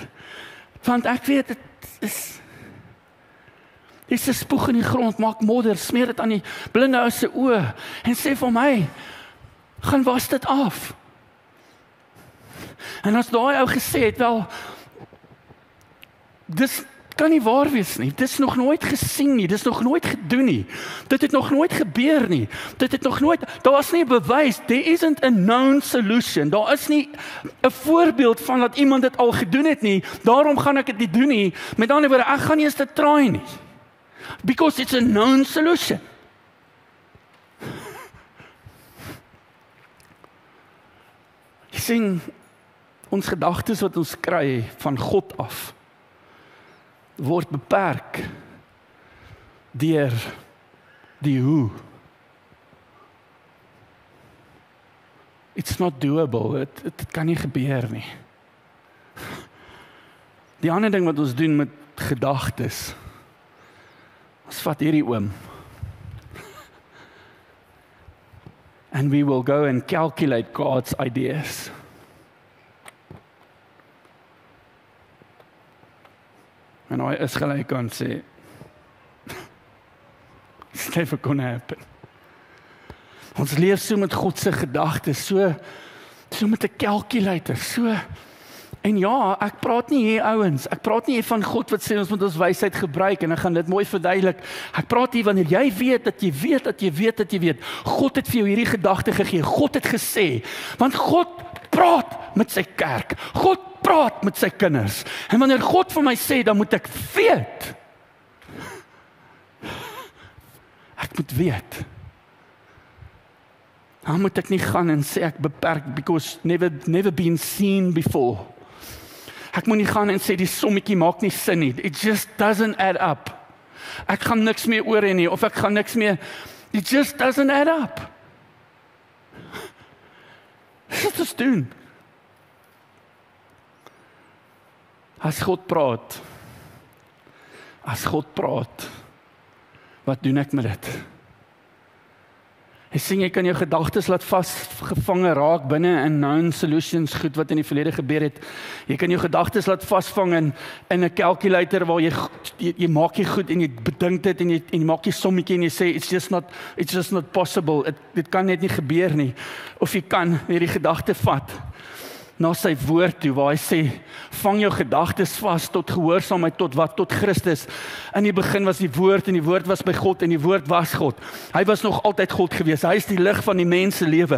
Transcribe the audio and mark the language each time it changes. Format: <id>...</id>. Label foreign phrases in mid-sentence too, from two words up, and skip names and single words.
<af>Want ek weet, dit is dis 'n spoeg in die grond, maak modder, smeer dit aan die blinde ou se oë en sê vir my, gaan was dit af. En as daai ou gesê het, wel, dis kan nie waar wees nie. Dit is nog nooit gesien nie. Dit is nog nooit gedoen nie. Dit het nog nooit gebeur nie. Dit het nog nooit, daar is nie 'n bewys.</af> <en>There isn't a known solution.</en> <af>Daar is nie 'n voorbeeld van dat iemand dit al gedoen het nie. Daarom gaan ek dit nie doen nie. Met ander woorde, ek gaan nie eens dit try nie.</af> <en>Because it's a known solution.</en> <af>Jy sien, ons gedagtes wat ons kry van God af, word beperk deur die hoe.</af> <en>It's not doable,</en> <af>dit kan nie gebeur nie. Die ander ding wat ons doen met gedagtes, ons vat hierdie oom,</af> <en>and we will go and calculate God's ideas.</en> <af>En hy is gelyk aan sê,</af> <en>it's never gonna happen.</en> <af>Ons leef so met God se gedagtes, so met 'n calculator, so. En ja, ek praat nie hier ouens, ek praat nie hier van God wat sê ons moet ons wysheid gebruik en ek gaan dit mooi verduidelik. Ek praat hier wanneer jy weet dat jy weet, God het vir jou hierdie gedagte gegee, God het gesê, want God praat met sy kerk, God praat met sy kinders, en wanneer God vir my sê, dan moet ek weet. Ek moet weet. Dan moet ek nie gaan en sê ek beperk,</af> <en>because never been seen before.</en> <af>Ek moet nie gaan en sê die sommetjie maak nie sin nie.</af> <en>It just doesn't add up.</en> <af>Ek gaan niks meer oor hê nie, of ek gaan niks meer.</af> <en>It just doesn't add up.</en> <af>Wat is doen? As God praat, wat doen ek met dit? Hy sê jy kan jou gedagtes laat vasgevange raak binne in</af> <en>known solutions,</en> <af>goed wat in die verlede gebeur het. Jy kan jou gedagtes laat vasvang in 'n calculator waar jy maak jy goed en jy bedink dit en jy maak jy sommetjie en jy sê</af> <en>it's just not possible.</en> <af>Dit kan net nie gebeur nie. Of jy kan hierdie gedagte vat na sy woord toe waar hy sê vang jou gedagtes vas tot gehoorsaamheid tot Christus. In die begin was die woord en die woord was by God en die woord was God. Hy was nog altyd God gewees. Hy is die lig van die mens se lewe.</af>